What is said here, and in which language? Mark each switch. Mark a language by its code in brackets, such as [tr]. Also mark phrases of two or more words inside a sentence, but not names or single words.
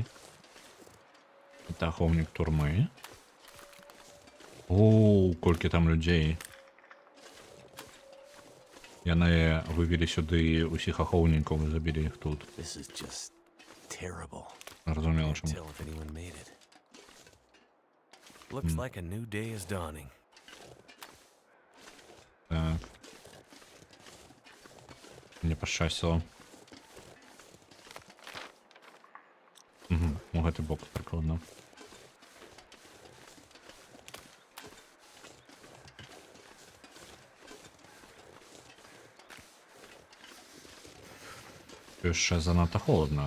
[be] Это ахоўнік турмы. О, колькі там людзей. Яны вывелі сюды усіх ахоўнікаў і забілі іх тут. [en] This is just terrible. [be] Разумела, [en] Can't [be] чаму. [en] tell if anyone made it. Looks like a new day is dawning. [be] Так. Мне пашчасціла. Угу, у гэты бок прыкладна. Яшчэ занадта холодна.